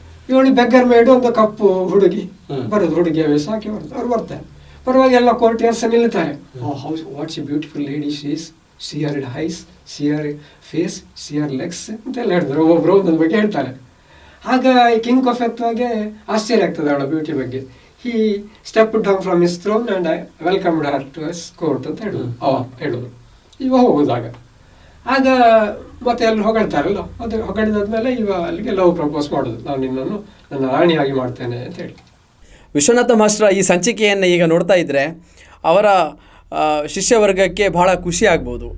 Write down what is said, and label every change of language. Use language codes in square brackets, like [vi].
[kn] ಇವಳು ಬೆಗ್ಗರ್ ಮೇಡು ಒಂದು ಕಪ್ಪು ಹುಡುಗಿ ಬರೋದು, ಹುಡುಗಿಯ ವೇಷ ಹಾಕಿ ಬರೋದು. ಅವ್ರು ಬರ್ತಾರೆ, ಬರುವಾಗ ಎಲ್ಲ courtiers ನಿಲ್ತಾರೆ. [en] what's a beautiful lady she is, see her eyes, see her face, see her legs [kn] ಅಂತೆಲ್ಲ ಹೇಳ್ತಾರೆ, ಒಬ್ಬೊಬ್ರು ಒಂದೊಂದು ಬಗ್ಗೆ ಹೇಳ್ತಾರೆ. ಆಗ ಈ ಕಿಂಗ್ ಕೊಫೆತ್ವಾಗೆ ಆಶ್ಚರ್ಯ ಆಗ್ತದೆ ಅವಳ ಬ್ಯೂಟಿ ಬಗ್ಗೆ. [en] He stepped down from his throne and I welcomed her to his court [kn] ಅಂತ ಹೇಳುದು. ಇವ ಹೋಗುದಾಗ ಆಗ ಮತ್ತೆ ಎಲ್ಲರೂ ಹೊಗಳ್ತಾರಲ್ಲ, ಅದು ಹೊಗಳಿದಾದ್ಮೇಲೆ ಇವ ಅಲ್ಲಿಗೆ ಲವ್ ಪ್ರಪೋಸ್ ಮಾಡೋದು, ನಾನು ನಿನ್ನನ್ನು ನನ್ನ ರಾಣಿಯಾಗಿ ಮಾಡ್ತೇನೆ ಅಂತ ಹೇಳಿ. ವಿಶ್ವನಾಥ ಮಾಸ್ಟರ್ ಈ ಸಂಚಿಕೆಯನ್ನು ಈಗ ನೋಡ್ತಾ ಇದ್ದರೆ ಅವರ ಶಿಷ್ಯವರ್ಗಕ್ಕೆ ಬಹಳ ಖುಷಿ ಆಗ್ಬೋದು.